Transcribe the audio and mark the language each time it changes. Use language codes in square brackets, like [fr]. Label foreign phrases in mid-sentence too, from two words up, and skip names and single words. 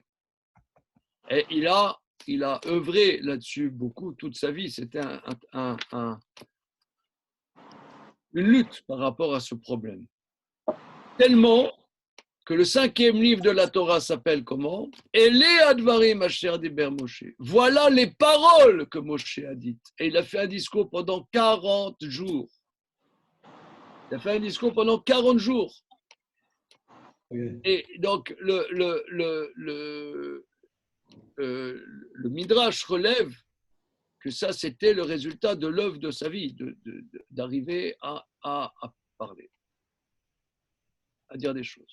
[fr] Et il a œuvré là-dessus beaucoup toute sa vie. C'était une lutte par rapport à ce problème. Tellement que le 5e livre de la Torah s'appelle comment? [he] אלה הדברים אשר דיבר משה. [fr] Voilà les paroles que Moshe a dites. Et il a fait un discours pendant 40 jours. Il a fait un discours pendant 40 jours. Et donc, le Midrash relève que ça, c'était le résultat de l'œuvre de sa vie, d'arriver à parler, à dire des choses.